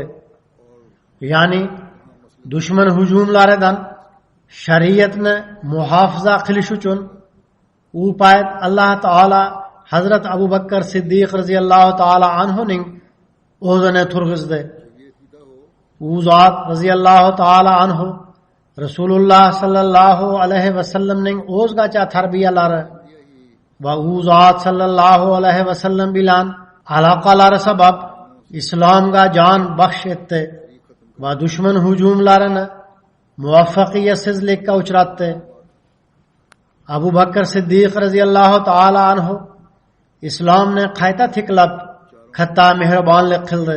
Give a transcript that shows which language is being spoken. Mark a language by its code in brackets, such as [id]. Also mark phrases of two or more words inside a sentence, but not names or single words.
[uz] Ya'ni dushman hujumlaridan shariatni muhofaza qilish uchun u payt Alloh taolo Hazrat Abu Bakr Siddiq radhiyallohu taala anhuning o'zini turg'izdi. U zot radhiyallohu taala anhu Rasulullah sallallahu aleyhi ve sellem'nin o'zgacha tarbiyalar va u zot sallallohu alayhi vasallam bilan aloqalari sabab islomga jon baxsh etdi va dushman hujumlarini muvaffaqiyatsizlikka uchratdi. Abu Bakr Siddiq radhiyallohu taala anhu islomni qayta tiklab katta mehribonlik qildi.